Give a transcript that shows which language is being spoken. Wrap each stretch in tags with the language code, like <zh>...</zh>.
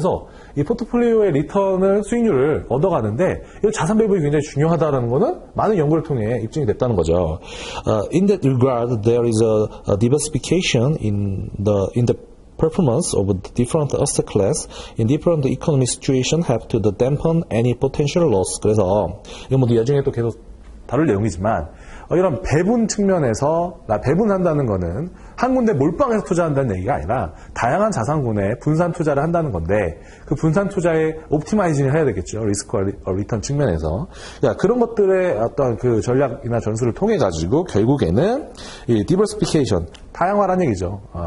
<ko>그래서 이 포트폴리오의 리턴을 수익률을 얻어가는데 이 자산 배분이 굉장히 중요하다는 거는 많은 연구를 통해 입증이 됐다는 거죠.</ko> <en>In that regard, there is a diversification in the performance of the different asset class in different economic situation have to dampen any potential loss.</en> <ko>그래서 이건 나중에 또 계속 다룰 내용이지만 이런 배분 측면에서 배분한다는 거는 한 군데 몰빵해서 투자한다는 얘기가 아니라 다양한 자산군에 분산 투자를 한다는 건데 그 분산 투자에 옵티마이징을 해야 되겠죠. 리스크와 리턴 측면에서. 그런 것들의 어떤 그 전략이나 전술을 통해 가지고 결국에는 이 디버시피케이션, 다양화라는 얘기죠.</ko>